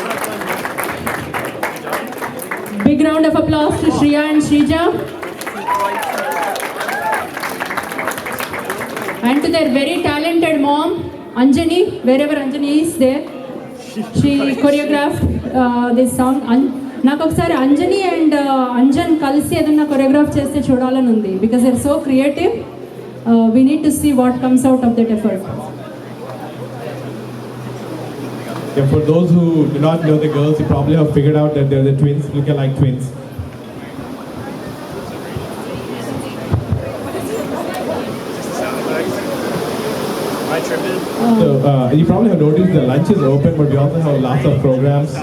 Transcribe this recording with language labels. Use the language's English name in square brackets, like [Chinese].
[English] Big round of applause to Shreya and Shrija. And to their very talented mom, Anjani, wherever Anjani is there. She choreographed this song. [Telugu] నాకు ఒకసారి Anjani and Anjan కలిసి ఏదన్నా choreograph చేస్తే చూడాలని ఉంది [English] Because they are so creative. We need to see what comes out of that effort. Yeah, for those who do not know the girls, you probably have figured out that they're the twins, looking like twins. So you probably have noticed the lunch is open, but we also have lots of programs.